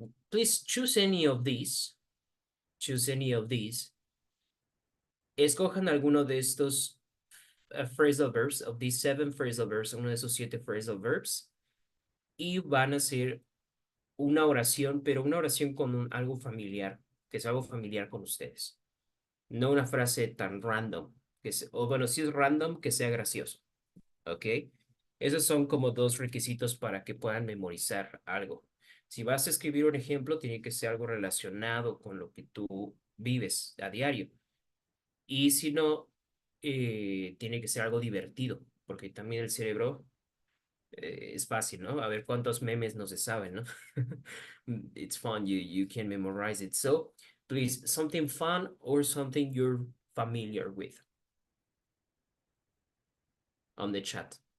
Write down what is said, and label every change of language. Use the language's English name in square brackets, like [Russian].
[English] Please choose any of these. Choose any of these. [Spanish] Escojan alguno de estos phrasal verbs, [English] of these 7 phrasal verbs, [Spanish] uno de esos 7 phrasal verbs, y van a hacer una oración, pero una oración con algo familiar, que es algo familiar con ustedes. No una frase tan random, o bueno, si es random, que sea gracioso, ¿ok? Esos son como 2 requisitos para que puedan memorizar algo. Si vas a escribir un ejemplo, tiene que ser algo relacionado con lo que tú vives a diario. Y si no, tiene que ser algo divertido, porque también el cerebro es fácil, ¿no? A ver cuántos memes no se saben, ¿no? [English] It's fun, you can memorize it. So, please, something fun or something you're familiar with on the chat.